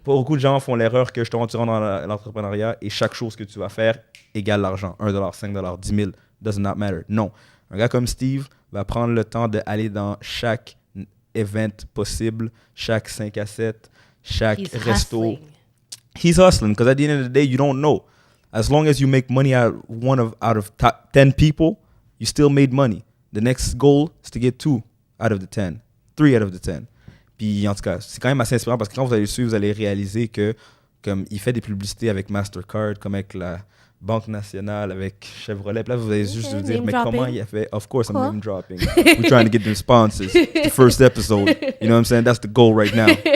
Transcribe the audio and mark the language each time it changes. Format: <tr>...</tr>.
<fr>Beaucoup de gens font l'erreur que tu rentres dans l'entrepreneuriat et chaque chose que tu vas faire égale l'argent. $1, $5, 10 000,</fr> <en>does not matter.</en> <fr>Non. Un gars comme Steve va prendre le temps d'aller dans chaque event possible, chaque 5 à 7, chaque resto.</fr> <en>Hustling. He's hustling because at the end of the day, you don't know. As long as you make money out of 10 people, you still made money. The next goal is to get 2 out of the 10, 3 out of the 10.</en> <fr>Puis en tout cas, c'est quand même assez inspirant parce que quand vous allez le suivre, vous allez réaliser que comme il fait des publicités avec Mastercard, comme avec la Banque Nationale, avec Chevrolet. Puis là, vous allez juste vous dire, mais comment il a fait?</fr> <en>Of course, I'm name dropping. We're trying to get them sponsors. The first episode. You know what I'm saying? That's the goal right now.</en>